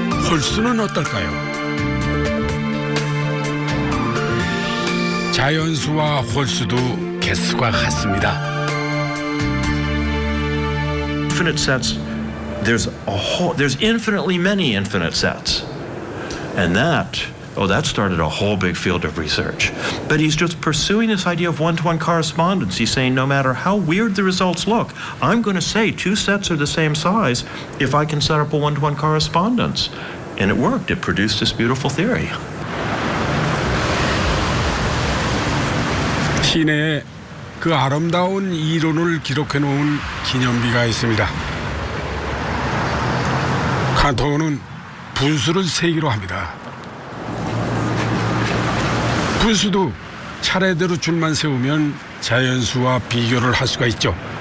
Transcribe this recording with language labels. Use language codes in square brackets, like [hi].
[ko] 홀수는 어떨까요? 자연수와 홀수도 개수가 같습니다. [en] Infinite sets, there's infinitely many infinite sets. And that Oh, that started a whole big field of research. But he's just pursuing this idea of one-to-one correspondence. He's saying no matter how weird the results look, I'm going to say two sets are the same size if I can set up a one-to-one correspondence. And it worked. It produced this beautiful theory. [ko] 시내에 그 아름다운 이론을 기록해 놓은 기념비가 있습니다. 칸토는 분수를 세기로 합니다. 분수도 차례대로 줄만 세우면 자연수와 비교를 할 수가 있죠.